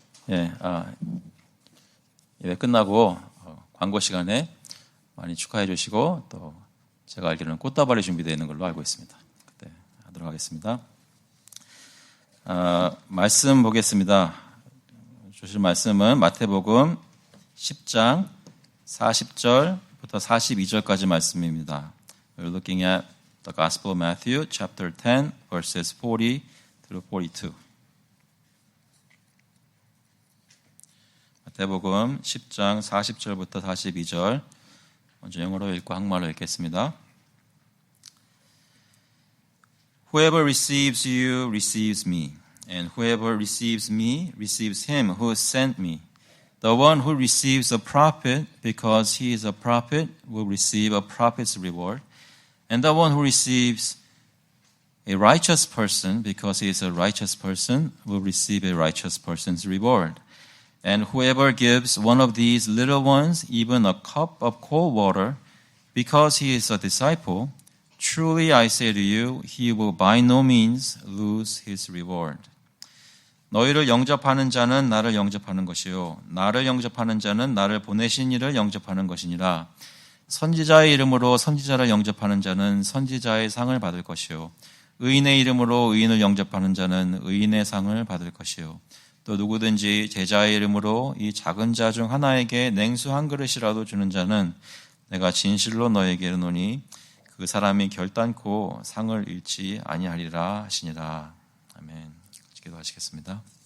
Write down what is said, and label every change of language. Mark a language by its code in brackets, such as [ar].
[ko] 예, 예배 끝나고 광고 시간에 많이 축하해 주시고 또 제가 알기로는 꽃다발이 준비되어 있는 걸로 알고 있습니다. 그때 하도록 하겠습니다. 말씀 보겠습니다. 주실 말씀은 마태복음 10장 40절부터 42절까지 말씀입니다. [en] We're looking at the Gospel of Matthew, chapter 10, verses 40 through 42. [ko] 마태복음 10장 40절부터 42절 먼저 영어로 읽고 한국말로 읽겠습니다. [en] Whoever receives you receives me, and whoever receives me receives him who sent me. The one who receives a prophet because he is a prophet will receive a prophet's reward, and the one who receives a righteous person because he is a righteous person will receive a righteous person's reward. And whoever gives one of these little ones even a cup of cold water because he is a disciple, truly I say to you, he will by no means lose his reward. [ko] 너희를 영접하는 자는 나를 영접하는 것이요 나를 영접하는 자는 나를 보내신 이를 영접하는 것이니라. 선지자의 이름으로 선지자를 영접하는 자는 선지자의 상을 받을 것이요 의인의 이름으로 의인을 영접하는 자는 의인의 상을 받을 것이요 또 누구든지 제자의 이름으로 이 작은 자 중 하나에게 냉수 한 그릇이라도 주는 자는 내가 진실로 너에게 이르노니 그 사람이 결단코 상을 잃지 아니하리라 하시니라. 아멘. 기도하시겠습니다.